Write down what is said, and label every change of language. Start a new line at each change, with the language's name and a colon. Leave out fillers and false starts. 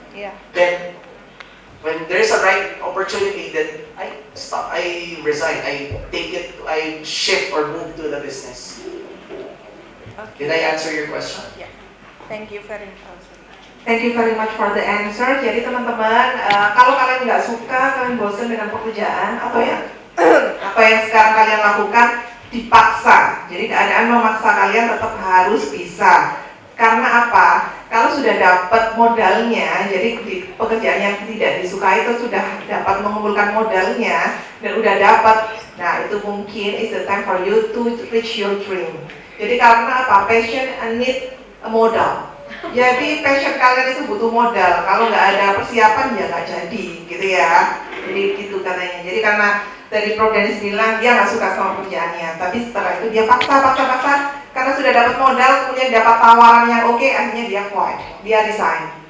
English: Yeah. Then when there's a right opportunity, then I resign, I take it, I shift or move to the business. Okay. Did I answer your question? Yeah. Thank you very much. Thank you very much for the answer.
Indonesian: Jadi teman-teman, kalau kalian nggak suka, kalian bosan dengan pekerjaan, apa yang sekarang kalian lakukan dipaksa. Jadi keadaan memaksa kalian tetap harus bisa. Karena apa? Kalau sudah dapat modalnya, jadi di pekerjaan yang tidak disukai itu sudah dapat mengumpulkan modalnya dan udah dapat, nah itu mungkin
English: is the time for you to reach your dream.
Indonesian: Jadi karena apa?
English: Passion and need a modal.
Indonesian: Jadi passion kalian itu butuh modal. Kalau nggak ada persiapan ya nggak jadi, gitu ya. Jadi gitu katanya. Jadi karena tadi Prof. Dennis bilang dia nggak suka sama pekerjaannya, tapi setelah itu dia paksa. Karena sudah dapat modal, kemudian dapat tawaran yang oke, akhirnya dia quit, dia resign.